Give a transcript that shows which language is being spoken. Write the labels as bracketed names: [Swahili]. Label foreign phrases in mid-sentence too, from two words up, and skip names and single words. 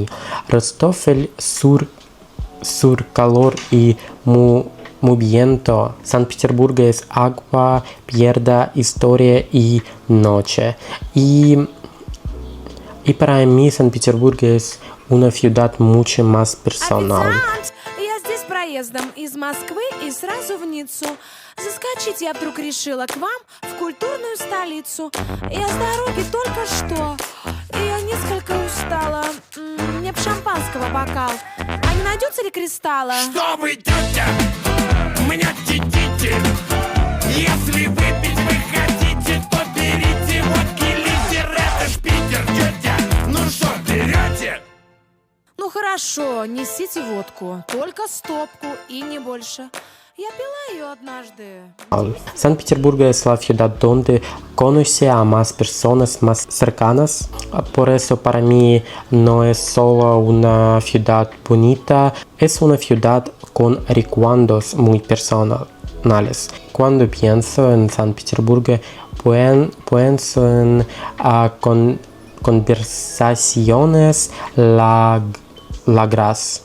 [Spanish] Rostov el sur calor y movimiento. San Petersburgo es agua, piedra, historia y noche. Y para mí San Petersburgo es una ciudad mucho más personal. [Russian] Я здесь проездом из Москвы и сразу в Ниццу. Заскочить я вдруг решила к вам в культурную столицу. Я с дороги только что, и я несколько устала. Мне б шампанского бокал. А не найдется ли кристалла? Что вы, тетя, меня тетите? Если выпить вы хотите, то берите водки, литер, это ж Питер, тетя. Ну что, берете? Ну хорошо, несите водку, только стопку и не больше. Я пила ее однажды. [Spanish] San Petersburgo es la ciudad donde conocí a más personas más cercanas. Por eso para mí no es solo una ciudad bonita, es una ciudad con recuerdos muy personales. Cuando pienso en San Petersburgo, pienso en conversaciones largas.